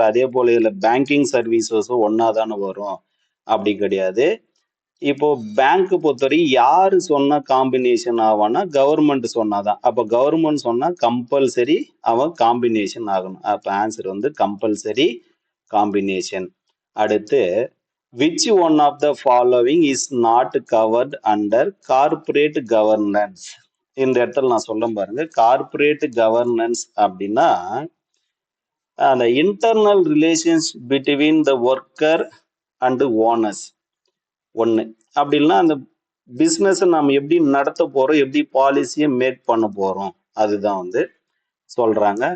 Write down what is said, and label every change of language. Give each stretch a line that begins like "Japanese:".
Tamil: அதே போல இதில் பேங்கிங் சர்வீசஸும் ஒன்றா தானே வரும். அப்படி கிடையாது. இப்போ பேங்க் பொறுத்தவரைக்கும் யாரு சொன்னா காம்பினேஷன் ஆவான்னா கவர்மெண்ட் சொன்னாதான். அப்போ கவர்மெண்ட் சொன்னா கம்பல்சரி அவன் காம்பினேஷன் ஆகணும். அப்போ ஆன்சர் வந்து கம்பல்சரி காம்பினேஷன்.
English: அடுத்து which one of the following is not covered under corporate governance?
Tamil: இந்த இடத்துல நான் சொல்ல பாருங்க.
English: Corporate governance அப்படின்னா அந்த internal relations between the worker and owners ஒன்று.
Tamil: அப்படி இல்லைன்னா அந்த பிஸ்னஸ் நம்ம எப்படி நடத்த போறோம், எப்படி பாலிசியை மேக் பண்ண போறோம், அதுதான் வந்து சொல்றாங்க.